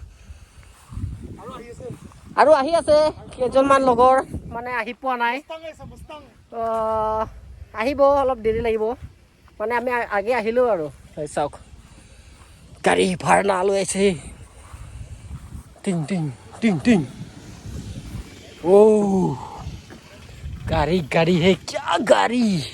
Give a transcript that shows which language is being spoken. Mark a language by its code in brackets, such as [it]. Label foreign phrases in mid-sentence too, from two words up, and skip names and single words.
[as] আৰু আহি আছে কেইজনমান লগৰ মানে আহি পোৱা নাই আহিব অলপ দেৰি লাগিব মানে আমি আগে আহিলোঁ আৰু চাওক গাড়ী ভাড়া লৈ আছে টিং টিং টিং টিং [hi] ओ गाड़ी है क्या गाड़ी